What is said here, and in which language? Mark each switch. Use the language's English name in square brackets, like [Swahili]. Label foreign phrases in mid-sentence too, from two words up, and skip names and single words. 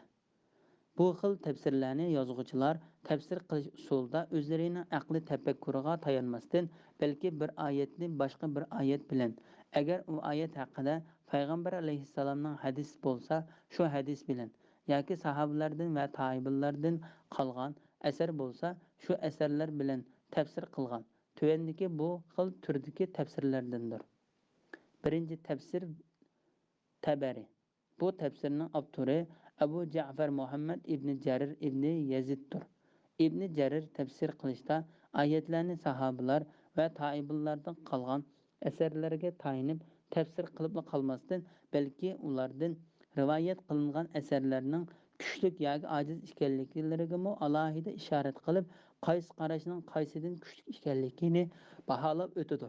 [Uzbek] Bu xil tafsirlarni yozuvchilar tafsir qilish usulida o'zlarining aqli tafakkuriga tayanmasdan, balki bir oyatni boshqa bir oyat bilan, agar u oyat haqida payg'ambar alayhissalomning hadis bo'lsa, shu hadis bilan, yoki sahobalardan va tobiinlardan qolgan asar bo'lsa, shu asarlar bilan tafsir qilgan. Tuvandagi bu xil turdagi tafsirlardandir. Birinchi tafsir Tabari. Bu tafsirning avtori Abu Ja'far Muhammad ibn Jarir ibn Yaziddir. Ibn Jarir tafsir qilishda oyatlarni sahobalar va tobiinlardan qolgan asarlarga tayinib tafsir qilib qolmasdan, balki ulardan rivoyat qilingan asarlarning kuchli yoki ojiz ekanliklariga alohida ishorat qilib, qaysi qarashning qaysidan kuchli ekanligini baholab o'tadi.